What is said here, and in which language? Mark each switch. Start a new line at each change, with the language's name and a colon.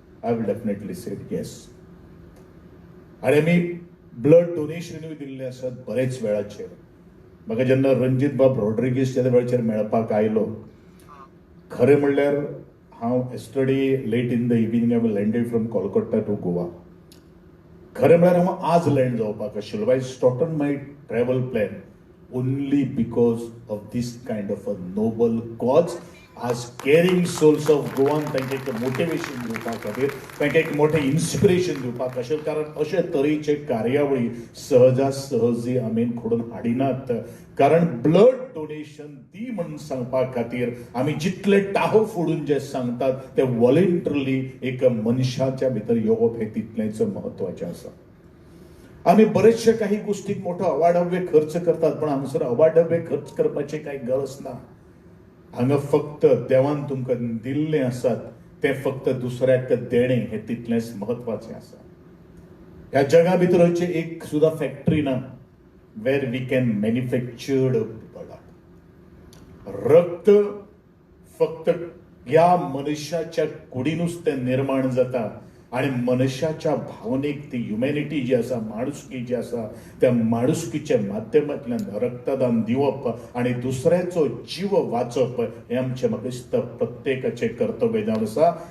English: I will definitely say yes.
Konkani: आणि आमी ब्लड डोनेशनूय दिल्ले आसात बरेच वेळाचेर. म्हाका जेन्ना रणजित बाब रॉड्रिगीस त्या वेळाचेर मेळपाक आयलो, खरें म्हणल्यार हांव
English: Yesterday late in the evening I landed from Kolkata to Goa.
Konkani: खरें म्हळ्यार हांव आज लँड जावपाक आशिल्लो.
English: I started my travel plan only because of this kind of a noble cause.
Konkani: आज केरिंग सोल्स ऑफ गोवान तांकां एक मोटिवेशन दिवपा खातीर, तांकां एक मोठें इन्स्पिरेशन दिवपाक आशिल्लें, कारण अशे तरेचे कार्यावळी सहजासहजी आमी घडोवन हाडिनात. कारण ब्लड डोनेशन दी म्हणून सांगपा खातीर आमी जितले टाहो फोडून जे सांगतात ते वॉलंटरली एक मनशाच्या भितर येवप हे तितलेंच म्हत्वाचें आसा. आमी बरेचशे काही गोष्टीक मोठो अवाढव्य खर्च करतात, पण हांगासर अवाढव्य खर्च करपाची कांय गरज ना. हांगा फक्त देवान तुमकां दिल्ले आसात ते फक्त दुसऱ्याक देणे हे तितलेंच महत्वाचें आसा. ह्या जगा भितर अशी एक सुद्धा फॅक्टरी ना
English: Where we can manufactured product.
Konkani: रक्त फक्त ह्या मनशाच्या कुडीनूच ते निर्माण जाता, आणि मनशाच्या भावनेक ती ह्युमॅनिटी जी आसा, माणुसकी जी आसा, त्या माणुसकीच्या माध्यमांतल्यान रक्तदान दिवप आणि दुसऱ्याचो जीव वाचप हे आमचे म्हाका दिसता प्रत्येकाचे कर्तव्य जावन आसा.